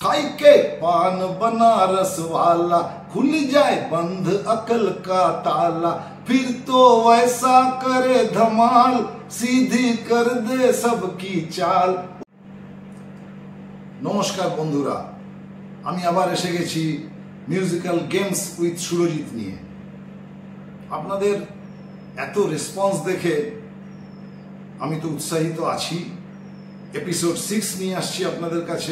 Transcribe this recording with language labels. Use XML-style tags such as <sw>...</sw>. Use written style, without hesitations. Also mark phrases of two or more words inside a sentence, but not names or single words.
<hi>खाई के पान बनारस वाला खुल जाए बंद अकल का ताला, फिर तो वैसा करे धमाल सीधी कर दे सबकी चाल।</hi> <bn>নমস্কার বন্ধুরা, আমি আবার এসে গেছি</bn> <en>musical games with সুরজিৎ</en> <bn>নিয়ে। আপনাদের এত রেসপন্স দেখে আমি তো উৎসাহিত আছি। এপিসোড 6 নিয়ে আসছি আপনাদের কাছে।</bn>